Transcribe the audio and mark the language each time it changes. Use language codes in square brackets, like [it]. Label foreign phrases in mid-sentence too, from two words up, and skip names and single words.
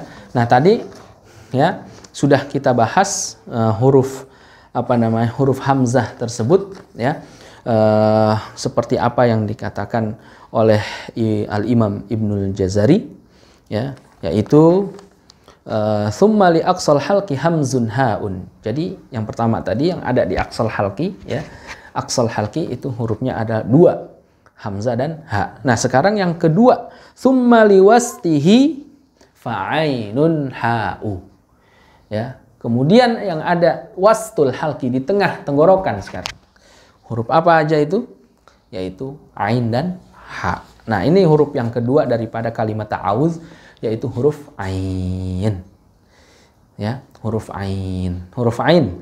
[id] Nah, tadi ya sudah kita bahas huruf huruf hamzah tersebut ya. Seperti apa yang dikatakan oleh Al-Imam Ibnul Jazari ya, yaitu [ar] ثم لأقصى الحلق همز هاء. [id] Jadi yang pertama tadi yang ada di [ar] أقصى الحلق [id] ya. [ar] أقصى الحلق [id] itu hurufnya ada 2, hamzah dan ha. Nah, sekarang yang kedua, [ar] ثم لوسطه فعين حاء. [id] Ya. Kemudian yang ada [ar] وسط الحلق [id] di tengah tenggorokan sekarang. Huruf apa aja itu? Yaitu ain dan ha. Nah, ini huruf yang kedua daripada kalimat ta'awuz, yaitu huruf ain. Ya, huruf ain. Huruf ain.